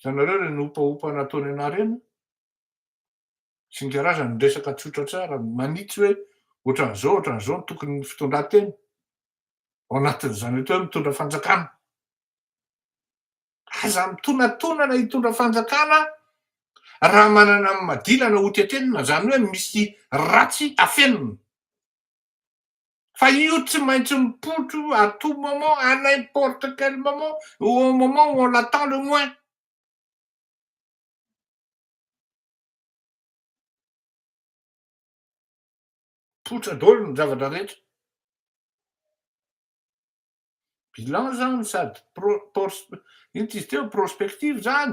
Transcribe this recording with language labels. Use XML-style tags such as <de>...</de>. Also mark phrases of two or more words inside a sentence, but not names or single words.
<mg>Hitanareo reny opaopa nataony ianareo sy ny karazany resaka tsotra tsara manitsy hoe ohatran'izao no tokony ny fitondran-tena ao anatin'izany ohatra hoe mitondra fanjakana. Aza mitonantonana hitondra fanjakana raha manana amin'ny madilana ho tetenina, zany hoe misy ratsy afenina. Fa io tsy maintsy mipotro</mg> <fr>à tout moment, à n'importe quel moment, au moment où on l'attend le moins.</fr> <mg>Potra daholo ny zavatra rehetra. Bilan zany sady ino izy teo prospective zany.</mg>